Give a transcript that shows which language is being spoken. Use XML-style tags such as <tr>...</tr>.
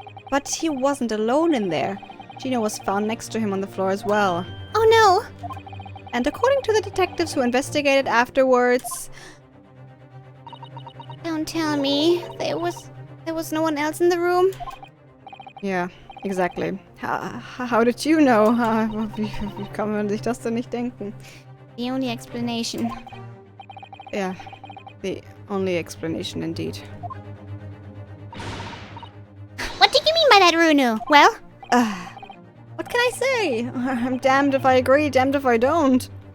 <en>But he wasn't alone in there. Gino was found next to him on the floor as well. Oh no! And according to the detectives who investigated afterwards... Don't tell me. There was no one else in the room? Ja, exactly. How did you know?</en> <de>Wie kann man sich das denn nicht denken?</de> <en>The only explanation. Yeah, the only explanation indeed. What did you mean by that, Runu? Well? What can I say? I'm damned if I agree, damned if I don't.</en>